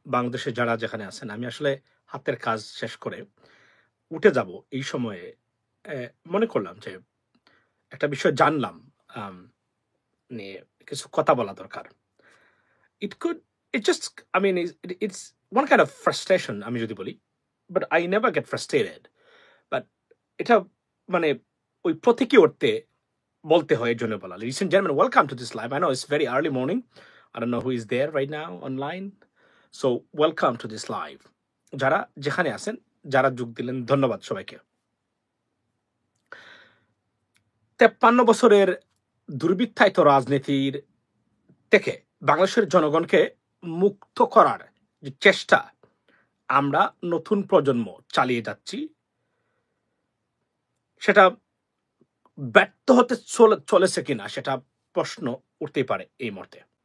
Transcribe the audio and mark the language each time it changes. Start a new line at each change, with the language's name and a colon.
Bangla: বাংলাদেশে যারা যেখানে আছেন, আমি আসলে হাতের কাজ শেষ করে উঠে যাব এই সময়ে মনে করলাম যে একটা বিষয় জানলাম আম নিয়ে কিছু কথা বলা দরকার।
English: It could it just I mean it's one kind of frustration
Bangla: আমি যদি বলি।
English: But I never get frustrated.
Bangla: But এটা মানে ওই প্রতীকী অর্থে বলতে হয় এজন্য বলা।
English: Ladies and gentlemen, welcome to this live. I know it's very early morning. I don't know who is there right now online. So welcome to this live.
Bangla: যারা যেখানে আছেন, যারা যোগ দিলেন ধন্যবাদ সবাইকে। 53 বছরের দুর্বৃত্তায়িত রাজনীতির থেকে বাংলাদেশের জনগণকে মুক্ত করার যে চেষ্টা আমরা নতুন প্রজন্ম চালিয়ে যাচ্ছি, সেটা ব্যর্থ হতে চলেছে কিনা সেটা প্রশ্ন উঠতেই পারে এই মুহূর্তে।